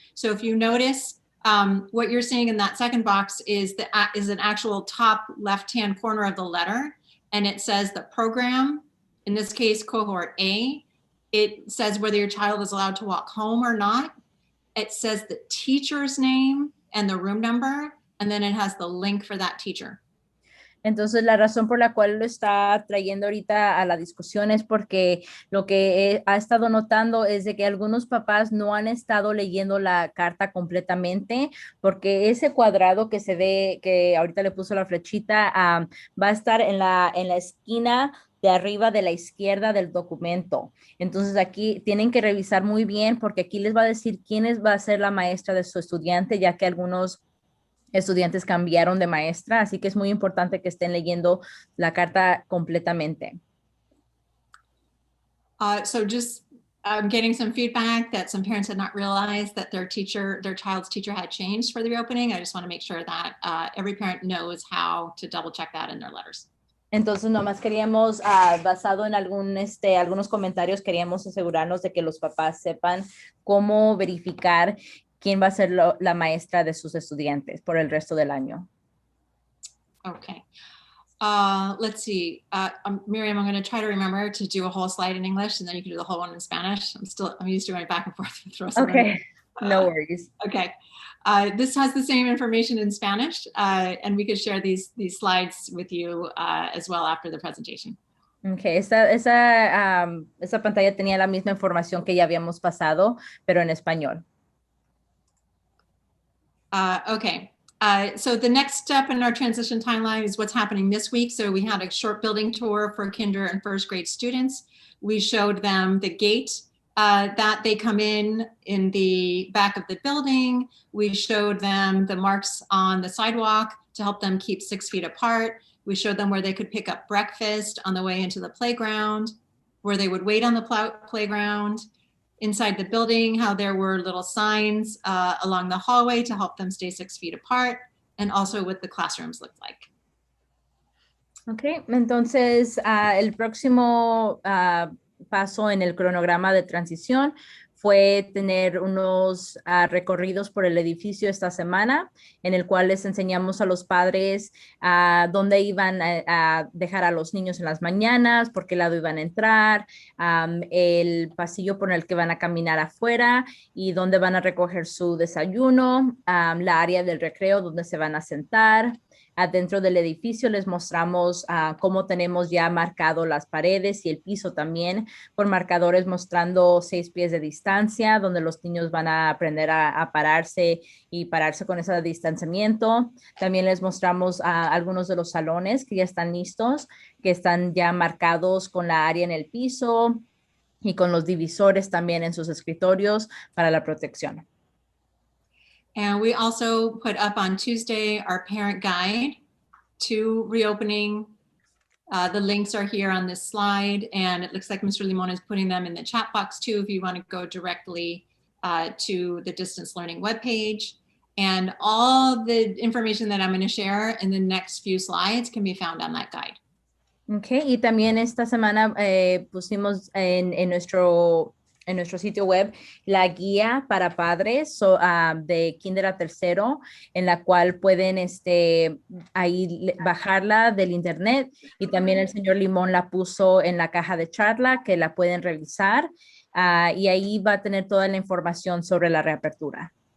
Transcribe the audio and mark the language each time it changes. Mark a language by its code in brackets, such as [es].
[en] So if you notice, what you're seeing in that second box is an actual top left-hand corner of the letter, and it says the program, in this case, cohort A. It says whether your child is allowed to walk home or not. It says the teacher's name and the room number, and then it has the link for that teacher. [es] Entonces, la razón por la cual lo está trayendo ahorita a la discusión es porque lo que ha estado notando es de que algunos papás no han estado leyendo la carta completamente, porque ese cuadrado que se ve, que ahorita le puso la flechita, va a estar en la esquina de arriba de la izquierda del documento. Entonces, aquí tienen que revisar muy bien, porque aquí les va a decir quién va a ser la maestra de su estudiante, ya que algunos estudiantes cambiaron de maestra, así que es muy importante que estén leyendo la carta completamente. [en] So just I'm getting some feedback that some parents had not realized that their child's teacher had changed for the reopening. I just want to make sure that every parent knows how to double check that in their letters. [es] Entonces, nomás queríamos, basado en algunos comentarios, queríamos asegurarnos de que los papás sepan cómo verificar quién va a ser la maestra de sus estudiantes por el resto del año. [en] Okay. Let's see. Miriam, I'm going to try to remember to do a whole slide in English, and then you can do the whole one in Spanish. I'm used to going back and forth. Okay, no worries. Okay. This has the same information in Spanish, and we could share these slides with you as well after the presentation. [es] Okay, esa pantalla tenía la misma información que ya habíamos pasado, pero en español. Okay. [en] So the next step in our transition timeline is what's happening this week. So we had a short building tour for kinder and first grade students. We showed them the gate that they come in the back of the building. We showed them the marks on the sidewalk to help them keep 6 feet apart. We showed them where they could pick up breakfast on the way into the playground, where they would wait on the playground. Inside the building, how there were little signs along the hallway to help them stay 6 feet apart, and also what the classrooms looked like. [es] Ok, entonces el próximo paso en el cronograma de transición fue tener unos recorridos por el edificio esta semana, en el cual les enseñamos a los padres dónde iban a dejar a los niños en las mañanas, por qué lado iban a entrar, el pasillo por el que van a caminar afuera y dónde van a recoger su desayuno, la área del recreo donde se van a sentar. Adentro del edificio les mostramos cómo tenemos ya marcado las paredes y el piso también por marcadores mostrando 6 pies de distancia, donde los niños van a aprender a pararse y pararse con ese distanciamiento. También les mostramos algunos de los salones que ya están listos, que están ya marcados con la área en el piso y con los divisores también en sus escritorios para la protección. [en] And we also put up on Tuesday our parent guide to reopening. The links are here on this slide, and it looks like Mr. Limon is putting them in the chat box too if you want to go directly to the distance learning webpage. And all the information that I'm going to share in the next few slides can be found on that guide. [es] Okay, y también esta semana pusimos en nuestro sitio web la guía para padres de kinder a tercero, en la cual pueden ahí bajarla del internet, y también el señor Limón la puso en la caja de charla que la pueden revisar y ahí va a tener toda la información sobre la reapertura.